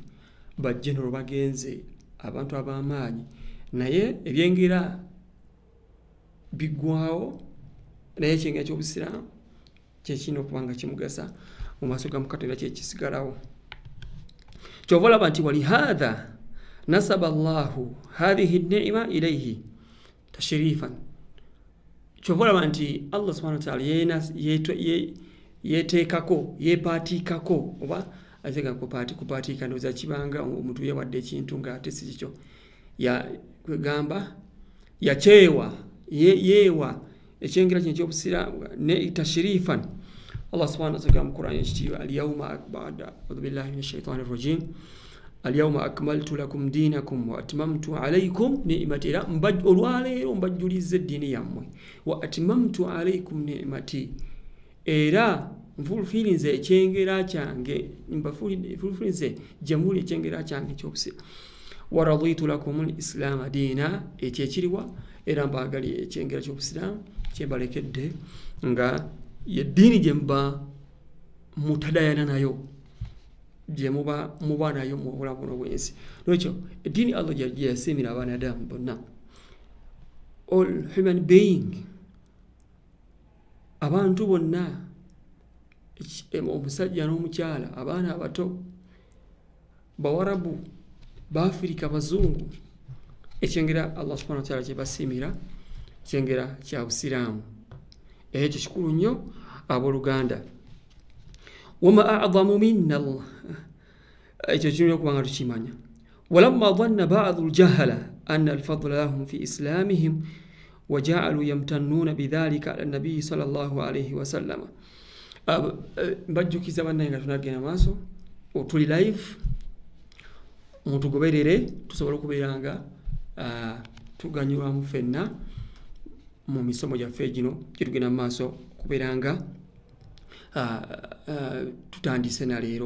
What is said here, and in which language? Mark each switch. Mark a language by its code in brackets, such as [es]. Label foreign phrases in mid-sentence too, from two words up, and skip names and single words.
[lg] Bajjenero bagenze abantu ab'amaanyi naye ebyengera bigwawo naye ekyengera ky'obusiraamu kyekirina okuba nga kimugasa mu maaso ga Katonda kyekisigalawo. Kyova olaba nti [ar] ولهذا نسب الله هذه النعمة إليه تشريفا. [lg] Kyova olaba nti [ar] الله سبحانه وتعالى [lg] yeepaatiikako oba ateka kupaatiika ndowooza kibanga omuntu yeewadde ekintu nga ate si kikyo. kwegamba yachewa yewa ekyengera kino eky'obusiraamu ne tashrifan. [ar] الله سبحانه وتعالى [lg] mu Qur'an ekitiibwa [ar] اليوم بعد أعوذ بالله من الشيطان الرجيم اليوم أكملت لكم دينكم وأتممت عليكم نعمتي. [lg] Olwaleero mbajjulizza eddiini yammwe [ar] وأتممت عليكم نعمتي, [lg] era nfulfirinze ekyengera kyange, nfulfirinze gyemuli ekyengera kyange eky'obusiraamu. [ar] ورضيت لكم الإسلام دينا, [lg] ekyo ekiriwa era mbaagali ekyengera ky'obusiraamu kyembalekedde nga yeddiini gye muba mutadayana nayo, gye muba nayo mu bulamu buno bw'ensi. N'ekyo eddiini Allah gye yasiimira abanadamu bonna, [en] all human being, [lg] abantu bonna, omusajja n'omukyala, abaana abato, bawarabu, baafirika, bazungu, ekyengera [ar] الله سبحانه وتعالى [lg] kye basiimira kyengera kya busiraamu. Ekyo kikulu nnyo abooluganda. [ar] وما أعظم منة الله, [lg] ekyo kirina okuba nga tukimanya. [ar] ولما ظن بعض الجهلة أن الفضل لهم في إسلامهم وجعلوا يمتنون بذلك على النبي صلى الله عليه وسلم. [lg] Mbajjukiza bannaye nga tunagenda maaso, tuli live, mutugoberere tusobole okubeera nga tuganyulwamu ffenna mu misomo gyaffe gino gye tugenda mu maaso okubeera nga tutandise na leero.